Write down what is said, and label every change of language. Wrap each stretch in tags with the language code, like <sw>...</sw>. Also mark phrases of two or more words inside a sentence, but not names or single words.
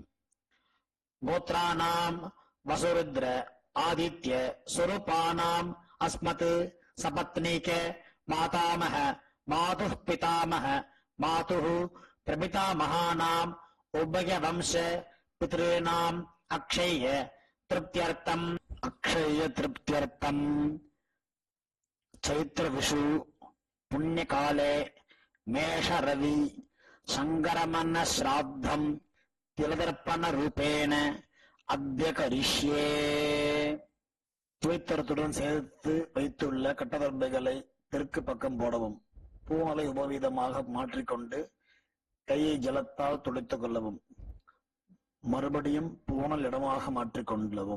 <sa>गोत्राणाम् वसुरुद्र आदित्य स्वरूपाणाम् अस्मत् सपत्नीक मातामह मातुः पितामह मातुः प्रपितामहानाम् उभय वंश पितृणाम् अक्षय திருப்தியர்த்தம் चैत्र विषु पुण्यकाले मेष रवि संगरमन श्राद्धम तिलदर्पण रूपेण अद्य करिष्ये.</sa> <ta>துவைத்தரத்துடன் சேர்த்து வைத்துள்ள கட்டதர்பைகளை தெற்கு பக்கம் போடவும். பூமலை உபவீதமாக மாற்றிக்கொண்டு கையை ஜலத்தால் துடைத்துக் கொள்ளவும். மறுபடியும் பூனல் இடமாக மாற்றிக்கொள்ளவும்.</ta>